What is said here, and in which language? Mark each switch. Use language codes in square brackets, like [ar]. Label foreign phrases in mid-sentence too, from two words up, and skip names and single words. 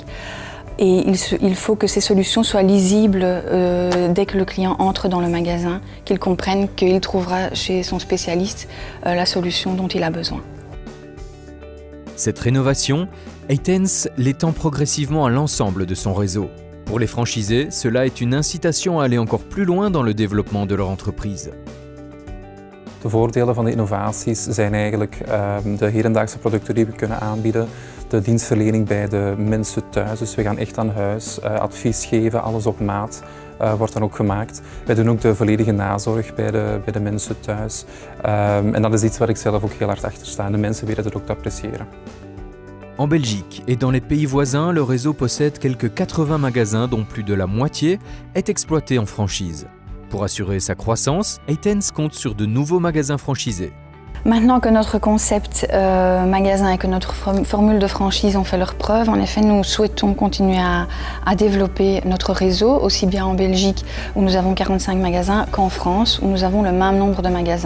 [fr] Et il faut que ces solutions soient lisibles dès que le client entre dans le magasin, qu'il comprenne qu'il trouvera chez son spécialiste la solution dont il a besoin. Cette rénovation, Eitens l'étend progressivement à l'ensemble de son réseau. Pour les franchisés, cela est une incitation à aller encore plus loin dans le développement de leur entreprise. [nl] De voordelen van de innovaties zijn eigenlijk de hedendaagse producten die we kunnen aanbieden, de dienstverlening bij de mensen thuis. Dus we gaan echt aan huis advies geven, alles op maat wordt dan ook gemaakt. Wij doen ook de volledige nazorg bij de mensen thuis. En dat is iets waar ik zelf ook heel hard achter sta. De mensen weten het ook te appreciëren. [fr] En Belgique et dans les pays voisins, le réseau possède quelques 80 magasins dont plus de la moitié est exploité en franchise. Pour assurer sa croissance, Eitens compte sur de nouveaux magasins franchisés. Maintenant que notre concept magasin et que notre formule de franchise ont fait leurs preuves, en effet, nous souhaitons continuer à développer notre réseau, aussi bien en Belgique où nous avons 45 magasins qu'en France où nous avons le même nombre de magasins.